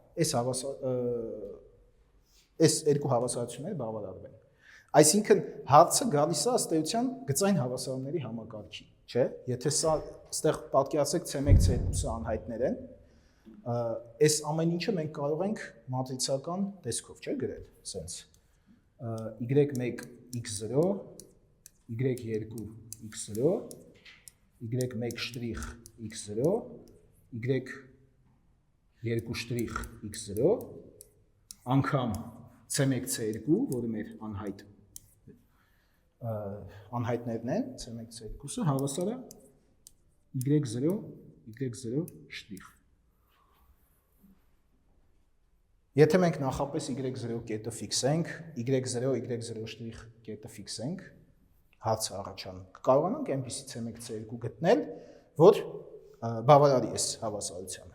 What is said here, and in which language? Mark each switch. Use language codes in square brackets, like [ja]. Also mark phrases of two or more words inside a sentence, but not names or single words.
[hy] այս երկու հավասարությունները բավարարվեն։ Այսինքն հարցը գալիս է ըստ էության գծային հավասարումների համակարգի, չէ՞։ Եթե սա այստեղ պատկերացրեք c1 c2-ը անհայտներ են, այս ամեն ինչը մենք կարող ենք մատրիցական տեսքով, չէ՞, գրել, սենց y1 x0, y2 x0, y1 շտրիխ x0, y2 շտրիխ x0, անգամ c1 c2, որը մեր անհայտներն են, c1 c2-ը հավասար է y0 շտրիխ։ Եթե մենք նախապես y0 կետը ֆիքսենք, y0 y0 կետը ֆիքսենք, հարցը առաջանում, կարողանանք այնպիսի c1 c2 գտնել, որ բավարարի այս հավասարությանը,